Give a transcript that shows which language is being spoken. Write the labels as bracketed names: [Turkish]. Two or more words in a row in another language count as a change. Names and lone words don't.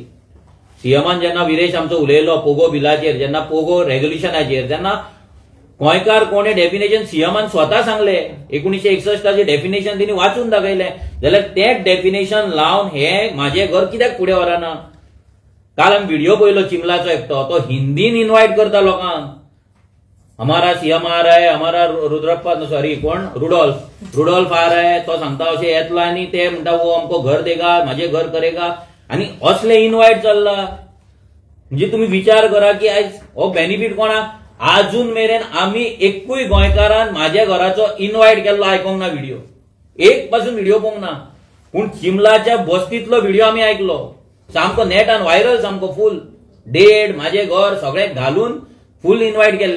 [Konkani] सीएमान जेन्ना विरेश आमचो उलयलो पोगो बिलाचेर जेन्ना पोगो रेझोल्युशनाचेर तेन्ना गोंयकार कोणे डेफिनेशन सीएमान स्वता सांगले 1961 डेफिनेशन तिणी वाचून दाखयलें जाल्यार तें डेफिनेशन लावन हे म्हाजें घर कित्याक फुडें व्हरना. काल आमी व्हिडिओ पळयलो चिमलाचो एकटो तो हिंदीन इन्वायट करता लोकांक [Hindi] हमारा सीएम आ रहा है हमारा रुद्रप्पा [Konkani] सॉरी कोण रुडोल्फ [Hindi] आ रहा है [Konkani] तो सांगता अशें येतलो आनी ते म्हणटा [Hindi] वो हमको घर देगा [Konkani] म्हाजे [Hindi] घर करेगा [Konkani] आनी असले इन्वायट चल्ला. म्हणजे तुम्ही विचार करा की आयज हो बेनिफीट कोणाक आजून मेरेन आमी एकूय गोंयकारान म्हाज्या घराचो इन्वायट केल्लो आयकोंक ना व्हिडिओ एक पासून व्हिडिओ पळोवंक ना. पूण चिमलाच्या बस्तीतलो व्हिडिओ आमी आयकलो सामको नेटान व्हायरल सामको [English] full date [Konkani] म्हाजे घर सगळें घालून [English] full invite [Konkani] केल्ले.